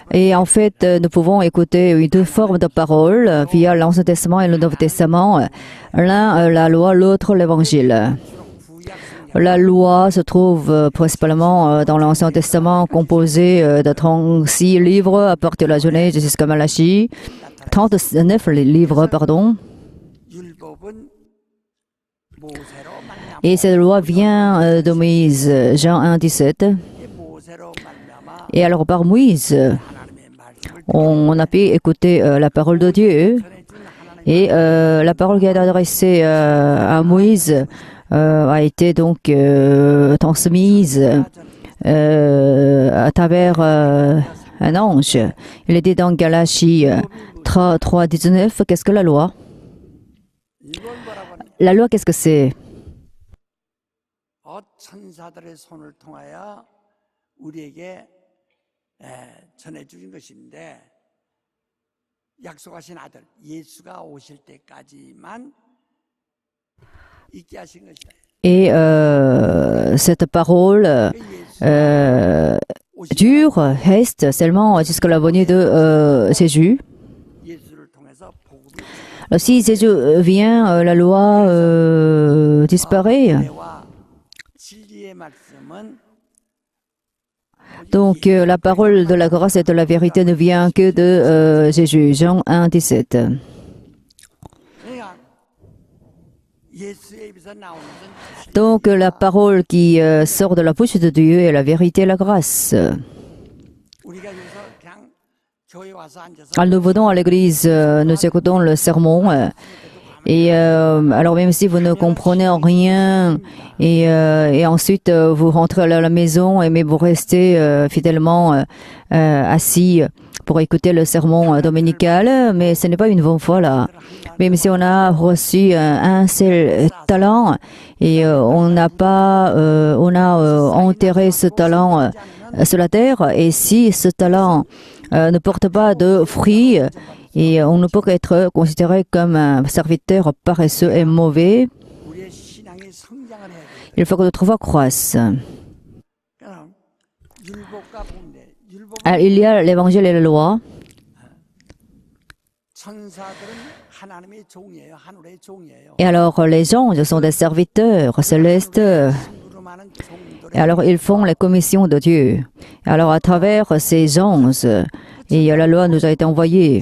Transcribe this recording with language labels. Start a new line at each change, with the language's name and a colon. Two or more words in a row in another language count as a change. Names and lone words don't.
French: Et en fait, nous pouvons écouter deux formes de paroles via l'Ancien Testament et le Nouveau Testament. L'un, la loi, l'autre, l'évangile.
Korean: 구약 성경
French: La loi se trouve principalement dans l'Ancien Testament, composé de 36 livres à partir de la Genèse jusqu'à Malachie. 39 livres, pardon.
Korean: 율법은 모세로 말미암아
French: Et cette loi vient de Moïse, Jean 1:17.
Korean: 모세로 말미암아
French: Et alors par Moïse,
Korean: 하나님의 말씀을
French: on a pu écouter la parole de Dieu.
Korean: 전해준 하나님
French: Et la parole qui est adressée à Moïse a été donc transmise à travers un ange. Il est dit dans Galachie 3:19, qu'est-ce que la loi?
Korean: 이걸 뭐라고 하냐
French: La loi, qu'est-ce que c'est?
Korean: 천사들의 손을 통하여 우리에게 전해주신 것인데 약속하신 아들 예수가 오실 때까지만 있게 하신 것이다.
French: Et cette parole dure, reste seulement jusqu'à la venue de Jésus.
Korean: 예수를 통해서 복음이
French: Si Jésus vient, la loi disparaît.
Korean: 은혜와 진리의 말씀은
French: Donc la parole de la grâce et de la vérité ne vient que de Jésus. Jean 1:17.
Korean: 그러니까 예수의 입에서 나오는 것은
French: Donc la parole qui sort de la bouche de Dieu est la vérité et la grâce.
Korean: 우리가 여기서 그냥 교회 와서 앉아서
French: Alors nous venons à l'église, nous écoutons le sermon. Et alors même si vous ne comprenez rien et ensuite vous rentrez à la maison mais vous restez fidèlement assis pour écouter le sermon dominical, mais ce n'est pas une bonne foi là. Même si on a reçu un seul talent et on a enterré ce talent sur la terre, et si ce talent ne porte pas de fruits, et on ne peut qu'être considéré comme un serviteur paresseux et mauvais,
Korean: 우리의 신앙이 성장을 해야 돼.
French: il faut que notre foi croisse.
Korean: 그러니까 율법과 본대, 율법
French: Alors, il y a l'évangile et la loi.
Korean: 천사들은 하나님의 종이에요. 하늘의 종이에요.
French: Et alors, les anges sont des serviteurs célestes.
Korean: 심부름하는 종들의
French: Et alors, ils font les commissions de Dieu. Et alors, à travers ces anges, et la loi nous a été envoyée.